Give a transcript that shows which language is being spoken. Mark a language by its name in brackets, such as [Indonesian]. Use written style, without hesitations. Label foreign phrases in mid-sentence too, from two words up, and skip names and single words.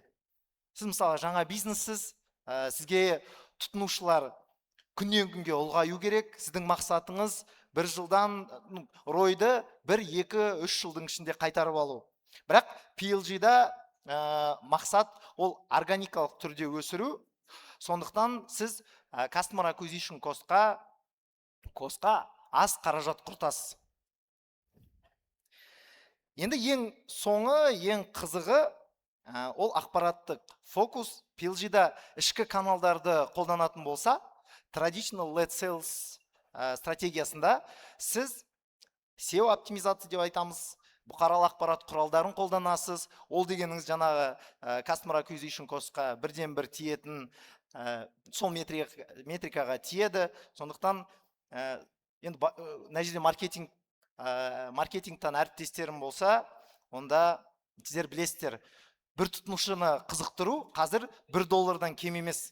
[Kazakh] Сіз мысалы жаңа бизнессіз, сізге тұтынушылар күннен күнге ұлғаю керек. Сіздің мақсатыңыз бір жылдан ройды 1-2-3 жылдың ішінде қайтарып алу. Бірақ PLG-да мақсат ол органикалық түрде өсіру. Сондықтан сіз [English] customer acquisition [Kazakh] костқа аз қаражат құртасыз. Енді ең соңы, ең қызығы ол ақпараттық фокус. PLG-да ішкі каналдарды қолданатын болса, [English] traditional lead sales [Kazakh] стратегиясында сіз SEO оптимизация деп айтамыз, бұқаралық ақпарат құралдарын қолданасыз. Ол дегеніңіз жаңағы [English] customer acquisition [Kazakh] костқа бірден-бір тиетін, сол метрикаға тиеді. Сондықтан енді мына жерде маркетингтан әріптестерім болса, онда сіздер білесіздер, бір тұтынушыны қызықтыру қазір $1 кем емес.